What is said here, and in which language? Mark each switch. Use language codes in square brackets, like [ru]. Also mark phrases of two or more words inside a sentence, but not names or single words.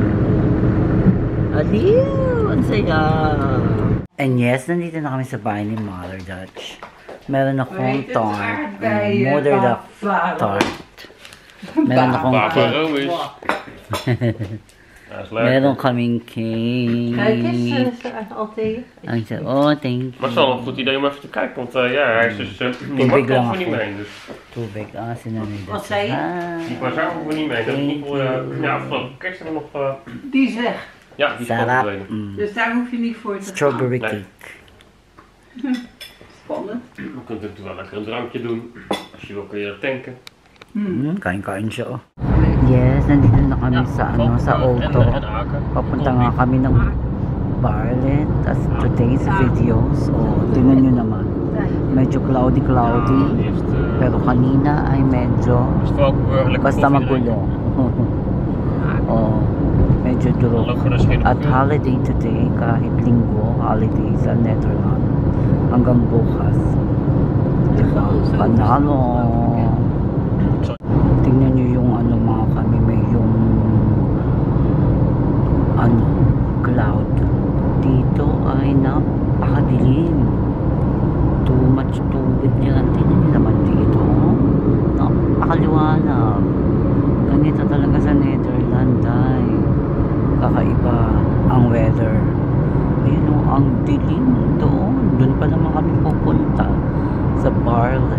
[tl] Aliyo, ang saya. [en] And yes, [tl] nandito na kami sa bahay ni Mother Dutch. Meron akong tart. Mother Dutch tart. Meron akong cake. Meron kaming cake. [nl] Kijk eens, altijd. [en] Oh, thank you. [nl] Maar het is wel een goed idee om even te kijken, want ja, hij is dus niet makkelijk voor niet mee. Dus. [tl] Tubig, sinanay. [nl] Wat zei je? Maar daar hoeven we niet mee. Dat is niet voor, ja, afgelopen kerst hebben we nog... Die is weg. Ja, die is gewoon verdwenen. Dus daar hoef je niet voor te [en] Strawberry [nl] Nee. [en] cake. [nl] Spannend. We kunnen natuurlijk wel lekker een drankje doen. Als je wil kun je dat tanken. [tl] Kain-kain siya Yes, nandito na kami sa auto. Papunta nga kami ng Barlet. [en] As today's video. [tl] So, tingnan nyo naman. Medyo cloudy. Pero kanina ay medyo basta magulo. Medyo durog. At [en] holiday today, [tl] kahit linggo, holiday sa Netherlands. Hanggang bukas. Diba? Panalo. Tingnan nyo yung mga kami, may yung cloud. Dito ay napakadilim. [en] Too much [tl] tubig yan. Tingnan nyo naman dito. Napakaliwanag. Ganito talaga sa Netherlands ay kakaiba ang weather. Ayun ang dilim doon. Doon pa naman kami pupunta sa Barley.